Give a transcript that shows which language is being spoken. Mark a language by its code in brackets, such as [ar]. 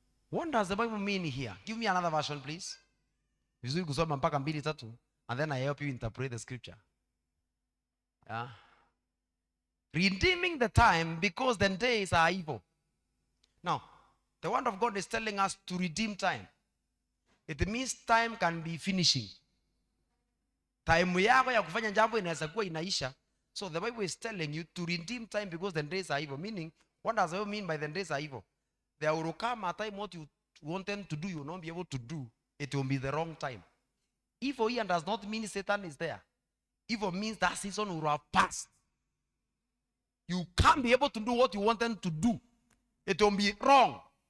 [en] What does the Bible mean here? Give me another version, please. And then I help you interpret the scripture. Yeah. Redeeming the time because the days are evil. Now, the word of God is telling us to redeem time. It means time can be finishing. [sw] Time yako ya kufanya jambo inaweza kuwa inaisha. [en] So the Bible is telling you to redeem time because the days are evil. Meaning, what does it mean by the days are evil? There will come a time what you want them to do, you will not be able to do. It will be the wrong time. Evil here does not mean Satan is there. Evil means that season will have passed. You can't be able to do what you want them to do. It will be wrong.